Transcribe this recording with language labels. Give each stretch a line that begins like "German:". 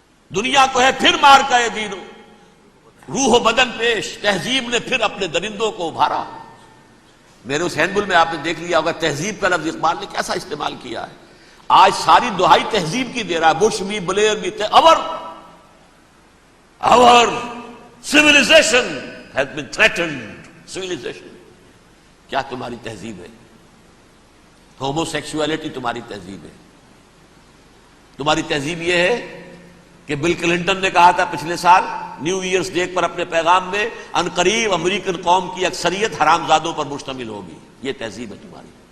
Urdu: دنیا کو ہے پھر مارکا دین، روح و بدن پیش، تہذیب نے پھر اپنے درندوں کو ابھارا. میرے اس ہینڈبل میں آپ نے دیکھ لیا ہوگا تہذیب کا لفظ اقبال نے کیسا استعمال کیا ہے. آج ساری دہائی تہذیب کی دے رہا ہے، بش بھی، بلیر بھی.
English: Our civilization has been threatened. Civilization.
Urdu: کیا تمہاری تہذیب ہے؟ ہومو سیکسولیٹی تمہاری تہذیب ہے. تمہاری تہذیب یہ ہے کہ بل کلنٹن نے کہا تھا پچھلے سال نیو ایئرز ڈے پر اپنے پیغام میں، ان قریب امریکن قوم کی اکثریت حرامزادوں پر مشتمل ہوگی. یہ تہذیب ہے تمہاری.